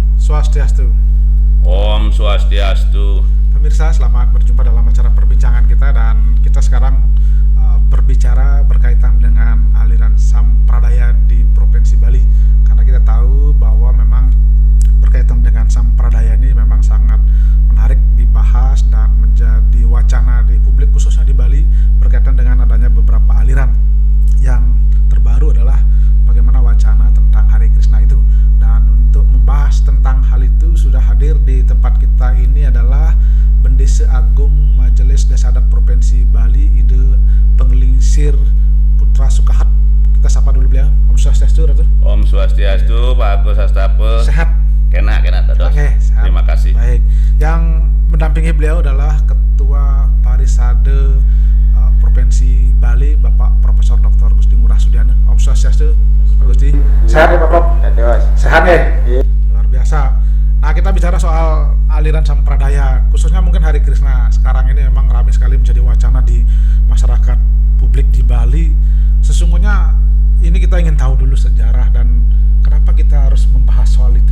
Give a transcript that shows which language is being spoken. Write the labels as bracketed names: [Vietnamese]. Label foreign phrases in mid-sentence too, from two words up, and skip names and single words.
[Indonesian] Swastiastu. Om Swastiastu. Pemirsa, selamat berjumpa dalam acara perbincangan kita, dan kita sekarang berbicara berkaitan dengan aliran Sampradaya di Provinsi Bali. Karena kita tahu bahwa memang berkaitan dengan Sampradaya ini memang sangat menarik dibahas dan menjadi wacana di publik, khususnya di Bali, berkaitan dengan adanya beberapa aliran. Yang terbaru adalah bagaimana wacana tentang Hare Krishna itu. Dan untuk membahas tentang hal itu sudah hadir di tempat kita ini adalah Bendesa Agung Majelis Desa Adat Provinsi Bali, Ide Penglingsir Putra Sukahat. Kita sapa dulu beliau. Om Swastiastu, Ratu. Om Swastiastu, Pak Agus Astape. Sehat? [Balinese] Kena Dados. [Indonesian] Oke, sehat. Terima kasih. Baik. Yang mendampingi beliau adalah Ketua Parisade Provinsi Bali, Bapak Profesor Dr. Gusti Ngurah Sudiana. Om Swastiastu, Pak Gusti. Sehat ya, Pak Prof? Sehat ya? Iya. Luar biasa. Nah, kita bicara soal aliran Sampradaya, khususnya mungkin Hare Krishna. Sekarang ini memang ramai sekali menjadi wacana di masyarakat publik di Bali. Sesungguhnya ini kita ingin tahu dulu sejarah dan kenapa kita harus membahas soal itu.